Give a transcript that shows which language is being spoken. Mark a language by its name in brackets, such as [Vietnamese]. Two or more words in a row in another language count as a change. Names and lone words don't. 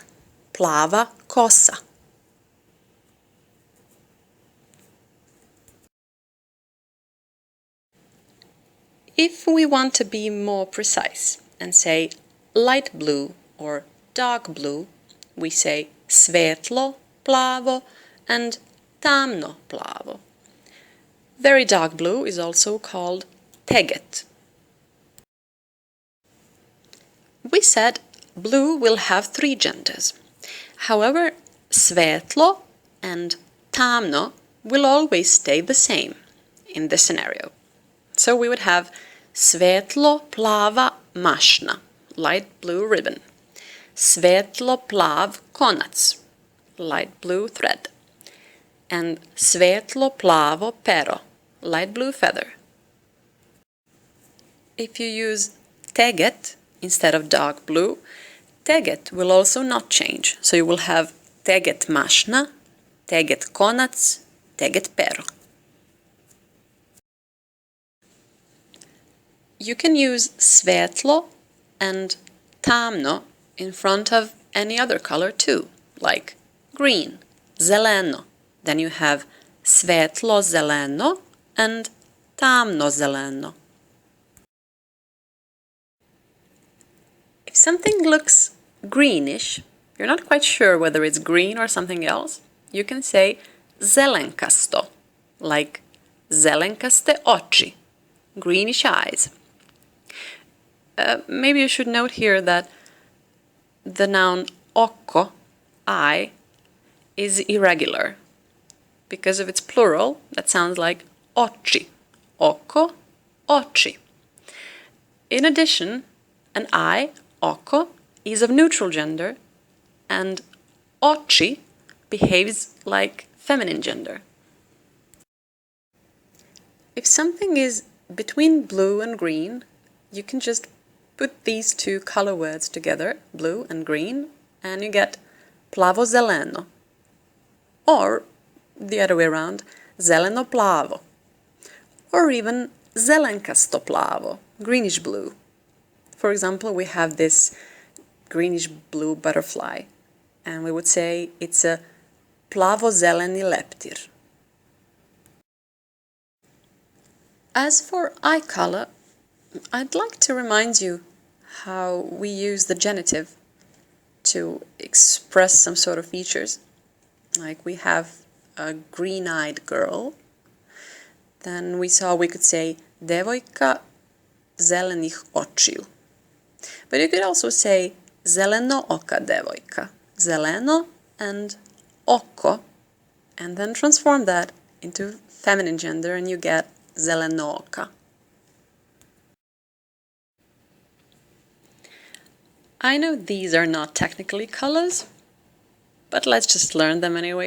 [Serbian] Plava kosa. [English] If we want to be more precise and say light blue or dark blue, we say [Serbian] svetlo plavo [English] and [Serbian] tamno plavo. [English] Very dark blue is also called teget. We said blue will have three genders. However, svetlo and tamno will always stay the same in this scenario. So we would have [Serbian] svetlo plava mašna, [English] light blue ribbon. [Serbian] Svetlo plav konac, [English] light blue thread. And [Serbian] svetlo plavo pero, [English] light blue feather. If you use teget instead of dark blue, teget will also not change. So you will have [Serbian] teget mašna, teget konac, teget pero. [English] You can use svetlo and tamno in front of any other color too, like green, zeleno. Then you have [Serbian] svetlo zeleno [English] and [Serbian] tamno zeleno. [English] If something looks greenish, you're not quite sure whether it's green or something else, you can say zelenkasto, like [Serbian] zelenkaste oči, [English] greenish eyes. Maybe you should note here that the noun oko, eye, is irregular. Because of its plural, that sounds like [Serbian] oči, oko, oči. [English] In addition, an eye, oko, is of neutral gender, and oči behaves like feminine gender. If something is between blue and green, you can just put these two color words together, blue and green, and you get plavo-zeleno. Or the other way around, [Serbian] zeleno-plavo. [English] Or even zelenkasto-plavo, greenish-blue. For example, we have this greenish-blue butterfly, and we would say it's a [Serbian] plavo-zeleni leptir. [English] As for eye color, I'd like to remind you how we use the genitive to express some sort of features. Like we have a green-eyed girl, then we could say [Serbian] devojka zelenih očiju. [English] But you could also say [Serbian] zeleno-oka devojka, [English] zeleno and oko, and then transform that into feminine gender and you get zeleno-oka. I know these are not technically colors, but let's just learn them anyway.